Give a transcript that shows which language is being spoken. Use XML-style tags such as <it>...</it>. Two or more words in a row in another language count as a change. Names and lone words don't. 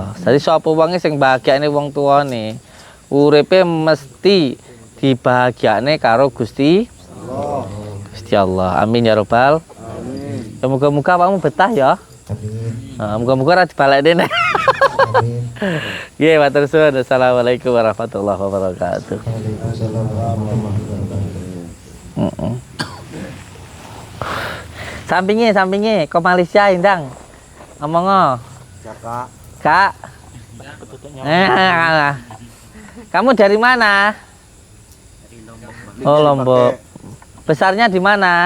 <jv>Jadi sapa wonge sing mbahagiakne wong tuane, uripe mesti dibahagiakne karo Gusti Allah.</jv> <ar>Gusti Allah. آمين يا رب. آمين.</ar> <jv>Muga-muga awakmu betah ya.</jv> <ar>Amin.</ar> <jv>Muga-muga ora dibalekne.</jv> <ar>Amin.</ar> <jv>Nggih, matur suwun.</jv> <ar>السلام عليكم ورحمة الله وبركاته. وعليكم السلام ورحمة الله وبركاته.</ar> <jv>Sampinge, ke Malaysia indang.</jv> <id>Ngomong. Kak. Kamu dari mana? Oh, Lombok. Besarnya di mana?</id>